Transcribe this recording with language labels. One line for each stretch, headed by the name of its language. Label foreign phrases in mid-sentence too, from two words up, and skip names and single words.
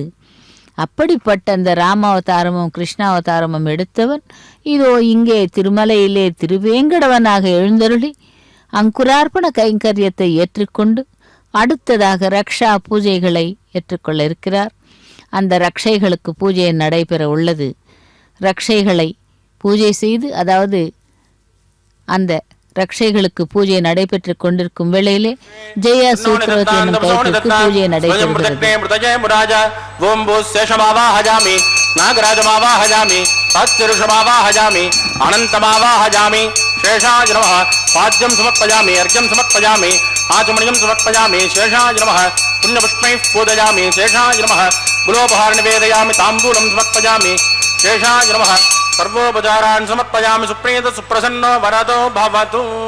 Tamil: அப்படிப்பட்ட அந்த ராமாவதாரமும் கிருஷ்ணாவதாரமும் எடுத்தவன் இதோ இங்கே திருமலையிலே திருவேங்கடவனாக எழுந்தருளி அங்குரார்ப்பண கைங்கரியத்தை ஏற்றுக்கொண்டு அடுத்ததாக ரக்ஷா பூஜைகளை ஏற்றுக்கொள்ள இருக்கிறார். அந்த ரக்ஷைகளுக்கு பூஜை நடைபெற உள்ளது. ரக்ஷைகளை பூஜை செய்து, அதாவது அந்த ரக்ஷைகளுக்கு பூஜை நடைபெற்று கொண்டிருக்கும் வேளையிலே ஜெய சூத்ரவதி என்னும் கைத்திற்கு பூஜை நடைபெறுகிறது.
Sanskrit: शेषाय नमः पाद्यं समर्पयामि अर्घ्यं समर्पयामि आचमनीयं समर्पयामि शेषाय नमः पुण्यपुष्पैः पूजयामि शेषाय नमः गुलोपहार निवेदयामि ताम्बूलं समर्पयामि शेषाय नमः सर्वोपचारान् समर्पयामि सुप्रीत सुप्रसन्नो वरदो भवतु।